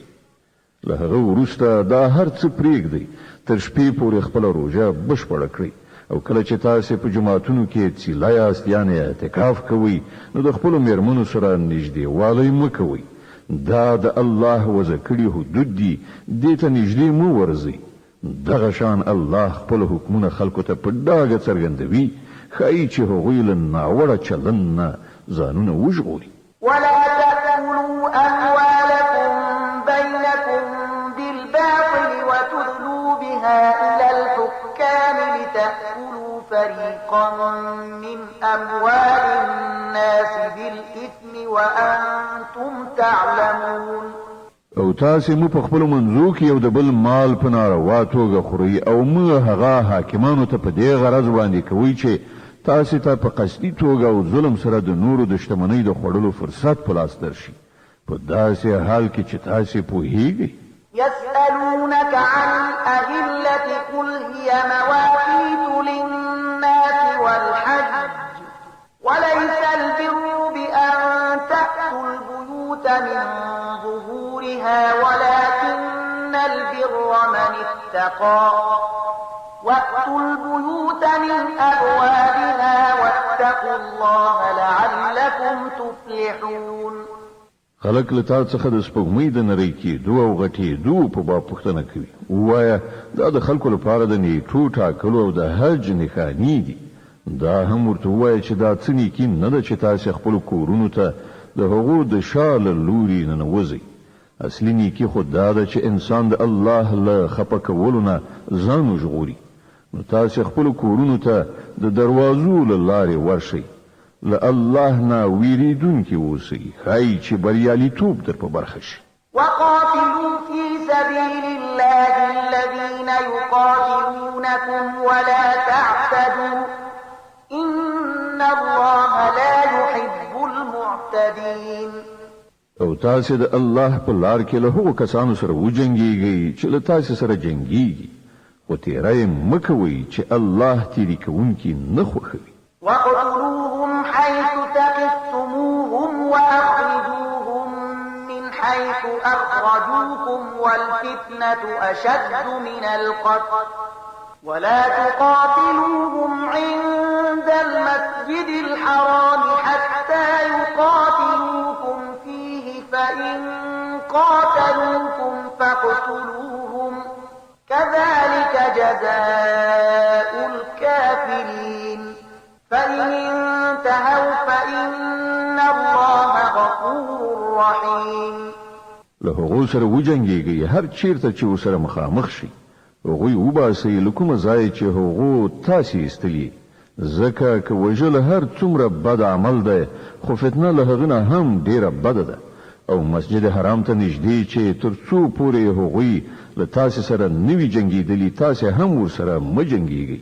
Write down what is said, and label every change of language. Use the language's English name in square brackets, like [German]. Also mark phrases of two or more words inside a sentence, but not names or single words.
[Pashto] له هغه وروسته دا هر څه پرېږدئ تر شپې پورې خپله روژه بشپړه کړئ او کله چې تاسې په جماعتونو کې څیله یاست یعنې اعتکاف کوئ نو د خپلو میرمنو سره نږدېوالی مه کوئ. دا د الله وضع کړي حدود دي دې ته نږدې مه ورځئ. دغه شان الله خپل حکمونه خلکو ته په ډاګه څرګندوي ښایي چې هغوی له ناوړه چلند نه ځانونه وژغوري. [Arabic] ولا تأكلوا أموالكم بينكم بالباطل وتدلوا بها إلى الحكام لتأكلوا فريقا من أموال الناس بالإثم وأنتم تعلمون. [Pashto] او تاسې مو په خپل منځو کې یو د بل مال په ناروا توګه خوري او مو هغه حاکمانو ته په دې غرض باندې کوي چې تاسې ته په قصدي توګه او ظلم سره د نورو د شتمنۍ د خوړلو فرصت په لاس درشي په داسې حال کې چې تاسې پوهیږئ. [Arabic] يسألونك عن الأهلة قل هي مواقيت للناس والحج وليس البر بأن تأتوا البيوت من ظهورها ولكن البر من اتقى وأتوا البيوت من أبوابها واتقوا الله لعلكم تفلحون. [Pashto] خلق له تا څخه د سپوږمۍ د نری کېدو او غټېدو په باب پوښتنه کوي. ووایه دا د خلکو لپاره د نیټو ټاکلو او د حج نښانې دي. دا هم ورته ووایه چې دا څه نیکي نه ده چې تاسې خپلو کورونو ته د هغو د شا له لوري ننوځئ. اصلي نیکي خو دا ده چې انسان د الله له خفه کولو نه ځان وژغوري. نو تاسې خپلو کورونو ته د دروازو له لارې ورشئ. له الله نه ویریدونکي اوسئ ښایي چې بریالیتوب در په برخه شي. [Arabic] وقاتلوا في سبيل الله الذين يقاتلونكم ولا تعتدوا إن الله لا يحب المعتدين. [Pashto] او تاسې د الله په لار کې له هغو کسانو سره وجنګېږئ چې له تاسې سره جنګېږي خو تیری مه کوئ چې الله تیری کوونکي نه خوښوي. [Arabic] واقتلوهم حيث ثقفتموهم وأخرجوهم من حيث أخرجوكم والفتنة أشد من القتل ولا تقاتلوهم عند المسجد الحرام حتى يقاتلوكم فيه فإن قاتلوكم فاقتلوهم كذلك جزاء الكافرين فإن انتهوا فإن الله غفور رحيم. [Pashto] له هغو سره وجنګېږئ هر چیرته چې ورسره مخامخ شي. هغوی وباسئ له کومه ځایه چې هغو تاسې ایستلي ځکه که وژل هر څومره بد عمل دی خو فتنه له هغه نه هم ډیره بده ده. او مسجد حرام ته نږدې چې تر څو پورې هغوی له تاسې سره نوي جنګېدلي تاسې هم ورسره مه جنګېږئ.